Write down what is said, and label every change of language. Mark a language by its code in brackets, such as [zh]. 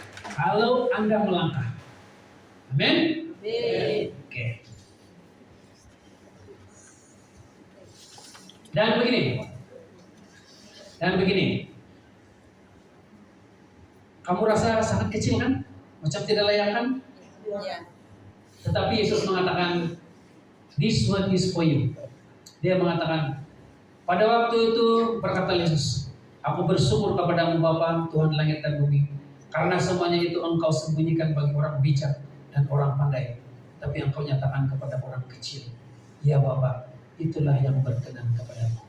[id] Kalau Anda melangkah. Amin. Amin. Oke. Dan begini. Kamu rasa sangat kecil kan? Macam tidak layak kan? Ya. Tetapi Yesus mengatakan, [en] this one is for you. [id] Dia mengatakan, pada waktu itu berkata Yesus, aku bersyukur kepadamu Bapa, Tuhan langit dan bumi, karena semuanya itu engkau sembunyikan bagi orang bijak dan orang pandai, tapi engkau nyatakan kepada orang kecil. Ya Bapa, itulah yang berkenan kepadamu.